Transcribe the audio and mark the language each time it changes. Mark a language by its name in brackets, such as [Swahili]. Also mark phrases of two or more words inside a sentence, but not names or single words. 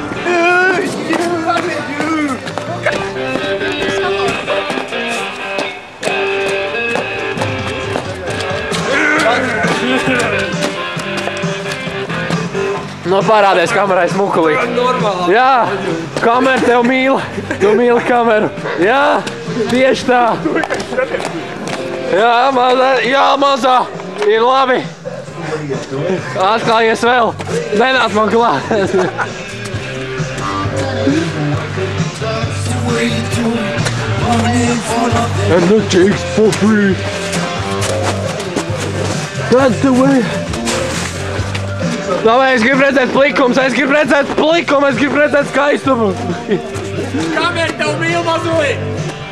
[Latvian] Nu, parādies kamerai smukulī. Jā, kamera tev mīl. Tu mīli kameru. Jā, tieši tā. Jā, mazā. Ir labi. Atklājies vēl. Nenāc man klāt. [English] And the chicks for free. That's the way. [Latvian] Davai, es gribu redzēt plikumus, es gribu redzēt plikumu, es gribu redzēt skaistumu. Kamēr tev mīl mazulī?